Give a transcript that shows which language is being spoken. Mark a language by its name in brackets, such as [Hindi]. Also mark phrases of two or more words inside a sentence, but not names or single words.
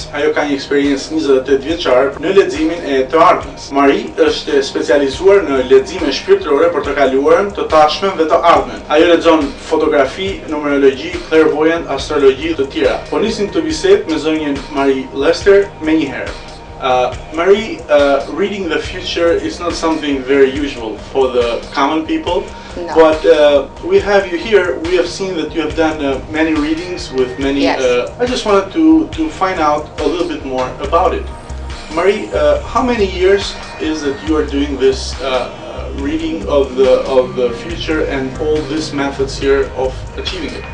[Albanian] Ajo ka një eksperiencë 28 vjeçare në leximin e të ardhmes. Marie është specializuar në lexime shpirtërore për të kaluarën, të tashmen dhe të ardhmen. Ajo lexon fotografi, numerologji, clairvoyant, astrologji dhe të tjera. Po nisim të bisedë me zonjën Marie Lester menjëherë. [English] Marie, reading the future is not something very usual for the common people, no. But we have you here. We have seen that you have done many readings with many. Yes. I just wanted to find out a little bit more about it. Marie, how many years is that you are doing this reading of the future and all these methods here of achieving it?